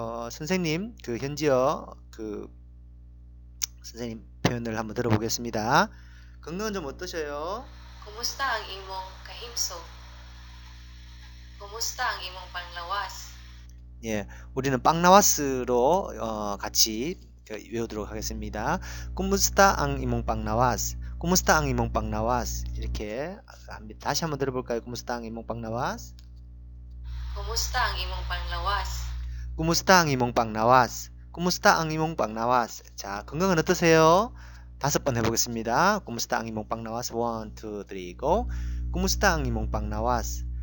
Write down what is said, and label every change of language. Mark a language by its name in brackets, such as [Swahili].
[Korean] 선생님 그 현지어 그 선생님 표현을 한번 들어보겠습니다. 건강은 좀 어떠셔요? [Cebuano] kumusta ang imong kahimsog? Kumusta ang imong panglawas? [Korean] 예, 우리는 빵나와스로 같이 외우도록 하겠습니다. [Cebuano] Kumusta ang imong pangnawas? Kumusta ang imong pangnawas? [Korean] 이렇게 합니다. 다시 한번 들어볼까요? [Cebuano] Kumusta ang imong pangnawas? Kumusta ang imong panglawas? Kumusta ang imong pangnawas? Kumusta ang imong pangnawas? [Korean] 자, 건강은 어떠세요? 5번 해보겠습니다. [Cebuano] Kumusta ang imong pangnawas? [English] 1, 2, 3, go. [Cebuano] Kumusta ang imong pangnawas?